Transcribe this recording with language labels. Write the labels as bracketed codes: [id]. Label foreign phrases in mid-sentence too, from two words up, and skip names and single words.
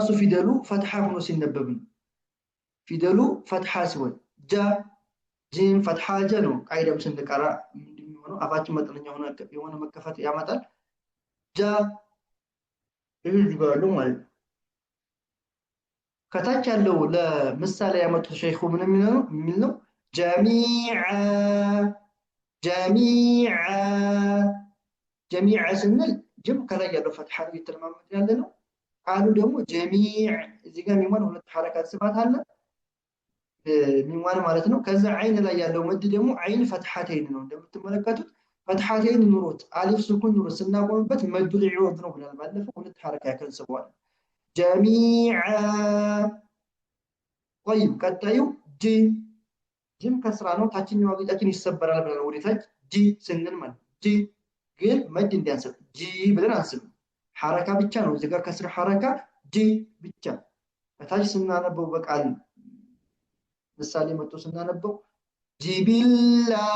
[am] ፊደሉ ፈትሐ ሆኖ ሲነበብ ነው ፊደሉ ፈትሐ ሲሆን ጃ ጂም ፈትሐ ጀ ነው ቃይዳም ስንቀራ ምንድነው አፋችን መጠነኛ የሆነ መከፈት ያመጣል ጃ ይዝጋሉ ማለት ከታች ያለው ለምሳሌ ያመጡ ሼኹ ምን የሚል ነው ጀሚዓ ስንል ጅም ከላይ ያለው ፈትሐ እየተለማመደ ያለ ነው [ar] قالوا دمو جميع [am] እዚህ ጋር ሚሟን ሁለት ሐረካት ስፋት አለ ሚሟን ማለት ነው ከዛ አይን ላይ ያለው መድ ደግሞ አይን ፈትሐተይን ነው እንደምትመለከቱት ፈትሐተይን ኑሮት አሊፍ ሱኩን ኑሮት ስናቆምበት መዱ ዒወድ ነው ብለን ባለፈው ሁለት ሐረካ ያከንስበዋል جميعا طيب ቀጣዩ ጂ ጂም ከስራ ነው ታችኛው አገጫችን ይሰበራል ብለን ወዲታች ጂ ስንል ማለት ጂ ግን መድ እንዲያንስብ ጂ ብለን አንስብ ሐረካ ብቻ ነው እዚህ ጋር ከስር ሐረካ ጂ ብቻ ከታች ስናነበው በቃል ምሳሌ መጥቶ ስናነበው ጂቢላ